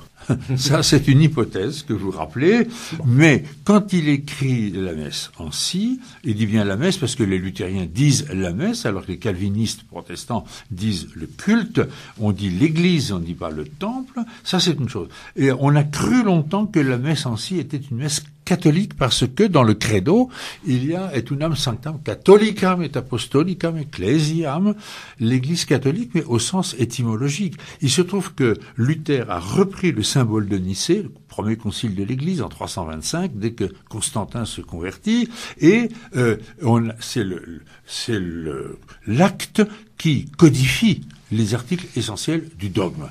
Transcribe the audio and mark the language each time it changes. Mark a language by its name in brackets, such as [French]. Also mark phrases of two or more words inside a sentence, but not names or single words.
[French] Ça, c'est une hypothèse que vous rappelez, mais quand il écrit la messe en si, il dit bien la messe parce que les luthériens disent la messe, alors que les calvinistes protestants disent le culte, on dit l'église, on ne dit pas le temple, ça c'est une chose. Et on a cru longtemps que la messe en si était une messe catholique parce que dans le credo, il y a [Latin] et unam sanctam catholicam et apostolicam ecclesiam, [French] l'église catholique, mais au sens étymologique. Il se trouve que Luther a repris le symbole de Nicée, le premier concile de l'église en 325, dès que Constantin se convertit, et c'est l'acte qui codifie les articles essentiels du dogme.